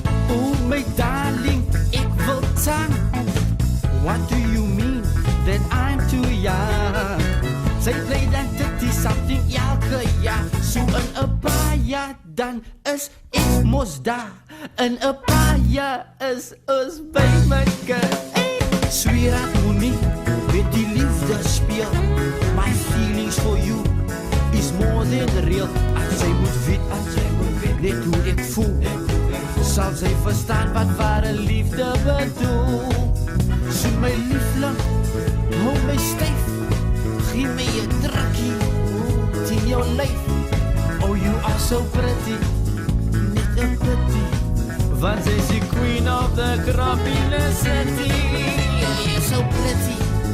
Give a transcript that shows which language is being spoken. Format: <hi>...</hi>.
<en>Oh my darling,</en> <af>ek wil tang.</af> <en>What do you mean that I'm too young?</en> <af>Sy play dan 30-something elke jaar. So in 'n paar jaar dan is ek mos daar. In 'n paar jaar is ons by mekaar. Hey, sweetheart, moenie met die liefde speel.</af> <en>My feelings for you is more than real.</en> <af>As jy moet weet, net hoe ek voel. Sal sy verstaan wat ware liefde bedoel. So my liefling, hou my styf. Gee my 'n drukkie teen jou lyf.</af> <en>Oh, you are so pretty,</en> <af>net 'n pretty. Want sy is die</af> <en>queen of the crop in the city. You're so pretty.</en>